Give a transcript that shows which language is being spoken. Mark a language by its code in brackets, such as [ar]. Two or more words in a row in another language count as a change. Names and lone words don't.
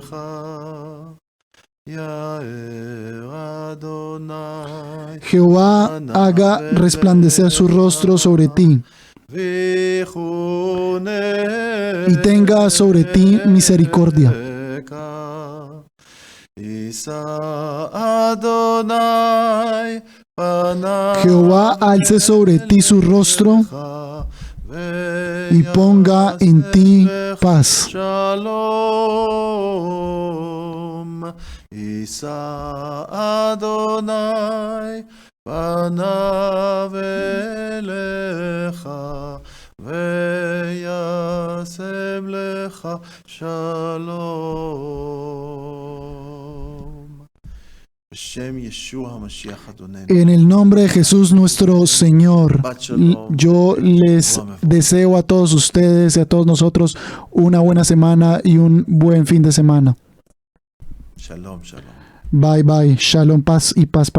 [es] Jehová haga resplandecer su rostro sobre ti y tenga sobre ti misericordia. Jehová alce sobre ti su rostro y ponga en ti paz. [he] יישא אדוני פניו אליך וישם לך שלום. בשם ישוע המשיח אדוננו. [es] En el nombre de Jesús nuestro Señor, yo les deseo a todos ustedes y a todos nosotros una buena semana y un buen fin de semana. [he] שלום, שלום. [en] Bye bye. Shalom, [es] paz y paz para